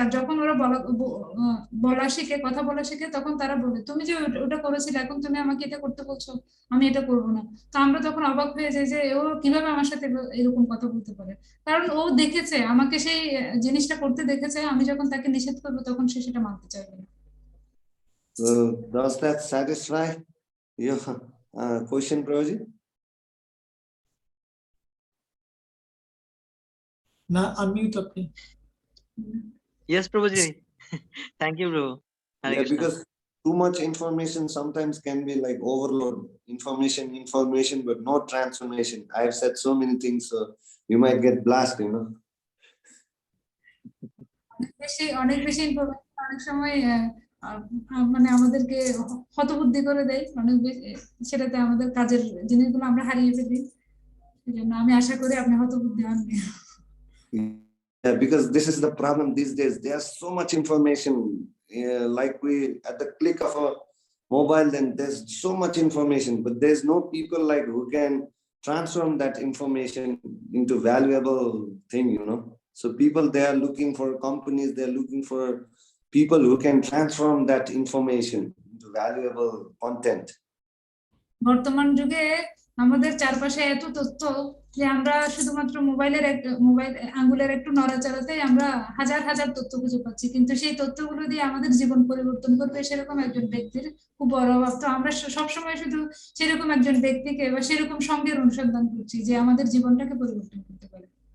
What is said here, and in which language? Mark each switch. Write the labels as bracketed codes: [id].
[bn] আর যখন ওরা বলা শিখে, কথা বলা শিখে, তখন তারা বলে তুমি যে ওটা করেছিলে, এখন তুমি আমাকে এটা করতে বলছো, আমি এটা করবো না। তো আমরা তখন অবাক হয়ে যাই যে ও কিভাবে আমার সাথে এরকম কথা বলতে পারে, কারণ ও দেখেছে আমাকে সেই জিনিসটা করতে দেখেছে, আমি যখন তাকে নিষেধ করবো তখন সে সেটা মানতে চাইবে না। [en] Does that satisfy your question, Prabhuji? [bn] না, unmute আপনি। [en] Yes, Prabhuji. Thank you, Prabhu. Hare Yeah, Krishna. because too much information sometimes can be like overload. Information, but no transformation. I have said so many things, so you might get blasted, [bn] অনেক বেশি information অনেক সময় মানে আমাদেরকে হতবুদ্ধি করে দেয়, অনেক বেশি সেটাতে আমাদের কাজের জিনিসগুলো আমরা হারিয়ে ফেলি। সেজন্য আমি আশা করি আপনি হতবুদ্ধি হন। [en] Yeah, because this is the problem these days. There's so much information, like we at the click of a mobile, then there's so much information, but there's no people like who can transform that information into valuable thing, So people, they are looking for companies, they're looking for people who can transform that information into valuable content. [bn] বর্তমান যুগে আমাদের চারপাশে এত তথ্য যে আমরা শুধুমাত্র mobile আঙ্গুলের একটু নড়াচড়াতেই আমরা হাজার হাজার তথ্য খুঁজে পাচ্ছি, কিন্তু সেই তথ্যগুলো দিয়ে আমাদের জীবন পরিবর্তন করবে সেরকম একজন ব্যক্তির খুব বড় অভাব। তো আমরা সবসময় শুধু সেরকম একজন ব্যক্তিকে বা সেরকম সঙ্গের অনুসন্ধান করছি যে আমাদের জীবনটাকে পরিবর্তন করতে পারে।